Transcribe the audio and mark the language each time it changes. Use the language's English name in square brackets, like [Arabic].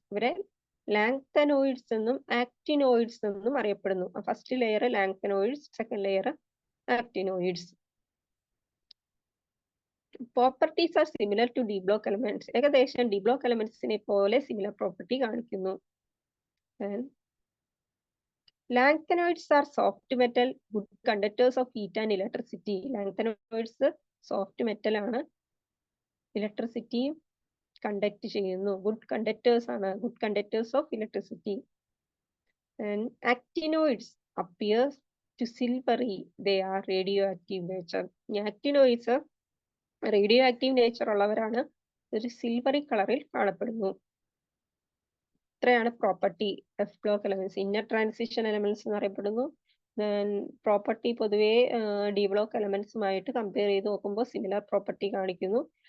[Malayalam] ഇവരെ ലാങ്തനോയിഡ്സ് എന്നും ആക്ടിനോയിഡ്സ് എന്നും അറിയപ്പെടുന്നു. [English] First layer lanthanoids, second layer actinoids. Properties are similar to d block elements. [Malayalam] ഏകദേശം ഡി ബ്ലോക്ക് എലമെന്റ്സിനെ പോലെ സിമിലർ പ്രോപ്പർട്ടി കാണിക്കുന്നു. [English] Lanthanoids are soft metal, good conductors of heat and electricity. Lanthanoids soft metal [Malayalam] ആണ്, electricity conduct ചെയ്യുന്നു. [English] Good conductors ആണ്, good conductors of electricity. And actinoids appears to silvery, they are radioactive nature. [Malayalam] Actinoids radio active nature ഉള്ളവരാണ്, ഒരു silvery കളറിൽ കാണപ്പെടുന്നു. ഇത്രയാണ് property F block elements. Inner transition elements എന്ന് അറിയപ്പെടുന്നു. പ്രോപ്പർട്ടി പൊതുവെ ഡി ബ്ലോക്ക് എലമെന്റ്സുമായിട്ട് കമ്പയർ ചെയ്ത് നോക്കുമ്പോൾ സിമിലർ പ്രോപ്പർട്ടി കാണിക്കുന്നു.